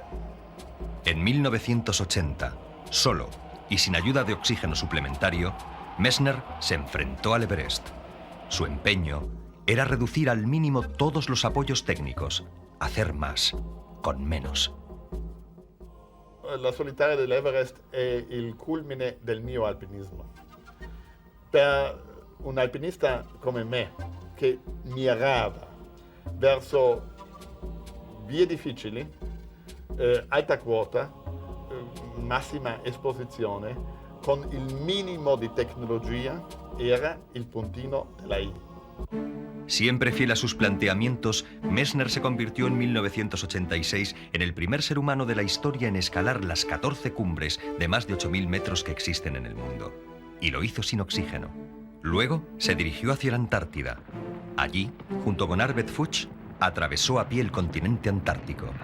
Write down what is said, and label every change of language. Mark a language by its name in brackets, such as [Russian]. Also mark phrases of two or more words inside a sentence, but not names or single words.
[Spanish] En 1980, solo y sin ayuda de oxígeno suplementario, Messner se enfrentó al Everest. Su empeño era reducir al mínimo todos los apoyos técnicos, hacer más, con menos. [Italian] La solitaria dell'Everest è il culmine del mio alpinismo. Per un alpinista come me, che mirava verso vie difficili, alta quota, massima esposizione, con il minimo di tecnologia, era il puntino della I. [Spanish] Siempre fiel a sus planteamientos, Messner se convirtió en 1986 en el primer ser humano de la historia en escalar las 14 cumbres de más de 8.000 metros que existen en el mundo. Y lo hizo sin oxígeno. Luego se dirigió hacia la Antártida. Allí, junto con Arvid Fuchs, atravesó a pie el continente antártico.